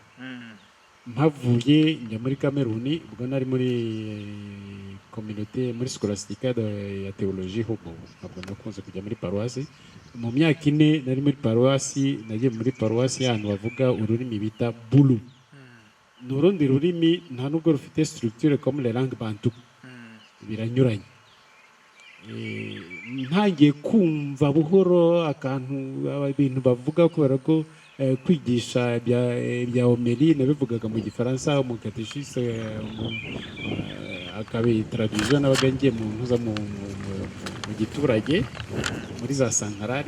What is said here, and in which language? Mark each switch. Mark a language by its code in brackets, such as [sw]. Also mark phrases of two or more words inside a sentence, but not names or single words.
[rw] Mpavuye njya muri Kameruni ubwo nari muri communauté muri scolastique ya théologie hobo, ntabwo nakunze kujya muri paruwasi. Mu myaka ine nari muri paruwasi, nagiye muri paruwasi y'ahantu bavuga ururimi bita Bulu. Ni urundi rurimi nta nubwo rufite [fr] structure comme les langues bantu, [rw] biranyuranye. Ntangiye kumva buhoro akantu ibintu bavuga kubera ko kwigisha bya homélie nabivugaga mu gifaransa, mu catéchisme akabe traduction nabaga ngiye mu giturage muri za santarari.